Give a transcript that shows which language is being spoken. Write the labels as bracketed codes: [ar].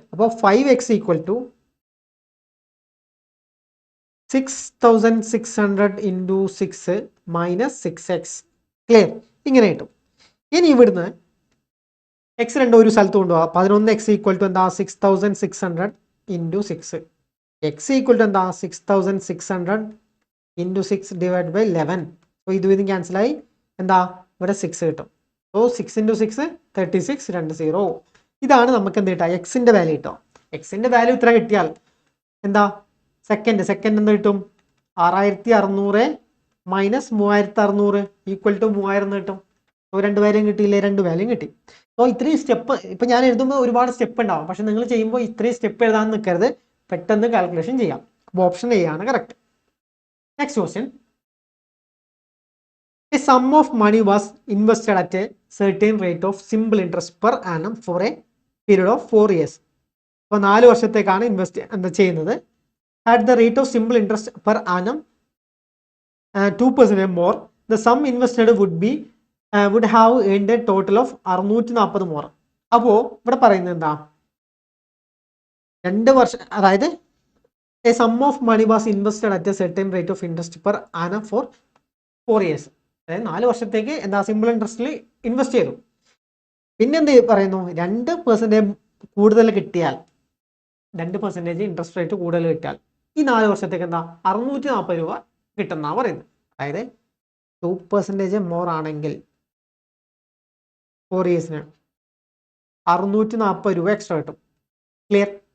[ml] അപ്പോൾ 5x = 6600 into 6 minus 6x. Clear? ഇങ്ങനെ കിട്ടും. ഇനി ഇവിടുന്ന് എക്സ് രണ്ടും ഒരു സ്ഥലത്ത് കൊണ്ടുപോകാം. 11x = എന്താ? 6600 into 6. x = എന്താ? 6600 into 6 divided by 11. സോ ഇതും ക്യാൻസലായി. എന്താ? ഇവിടെ 6 കിട്ടും. സോ 6 × 6 36 20. ഇതാണ് നമുക്ക് എന്ത് കിട്ടുക? എക്സിന്റെ വാല്യൂ കിട്ടും. എക്സിന്റെ വാല്യൂ ഇത്ര കിട്ടിയാൽ എന്താ? സെക്കൻഡ് എന്ത് കിട്ടും? 6600 മൈനസ് 3600 ഈക്വൽ ടു 3000 കിട്ടും. സോ 2 വാല്യൂം കിട്ടിയില്ലേ? 2 വാല്യൂം കിട്ടി. സോ ഇത്രയും സ്റ്റെപ്പ് ഇപ്പം ഞാൻ എഴുതുമ്പോൾ ഒരുപാട് സ്റ്റെപ്പ് ഉണ്ടാവും. പക്ഷെ നിങ്ങൾ ചെയ്യുമ്പോൾ ഇത്രയും സ്റ്റെപ്പ് എഴുതാൻ നിൽക്കരുത്. പെട്ടെന്ന് കാൽക്കുലേഷൻ ചെയ്യാം. അപ്പോൾ ഓപ്ഷൻ എ ആണ് correct. Next question. [en] A sum of money was invested at a certain rate of simple interest per annum for a period of 4 years. [ml] അപ്പോൾ 4 വർഷത്തേക്കാണ് ഇൻവെസ്റ്റ് ചെയ്യുന്നത്. [en] At the rate of simple interest per annum 2% more, the sum invested would have earned a total of 640 more. [ml] അപ്പോൾ ഇവിടെ പറയുന്നത് എന്താ? 2 വർഷം, അതായത് [en] a sum of money was invested at a certain rate of interest per annum for 4 years. [ml] അതായത് 4 വർഷത്തേക്ക് എന്താ? Simple ഇൻട്രസ്റ്റിൽ invest ചെയ്തു. പിന്നെ എന്ത് പറയുന്നു? 2% കൂടുതൽ കിട്ടിയാൽ, 2% ഇൻട്രസ്റ്റ് റേറ്റ് കൂടുതൽ കിട്ടിയാൽ ഈ 4 വർഷത്തേക്ക് എന്താ? 640 രൂപ കിട്ടുമെന്നാണ് പറയുന്നത്. അതായത് 2% മോർ ആണെങ്കിൽ 4 ഇയേഴ്സിന് 640 രൂപ എക്സ്ട്രാ കിട്ടും. ക്ലിയർ?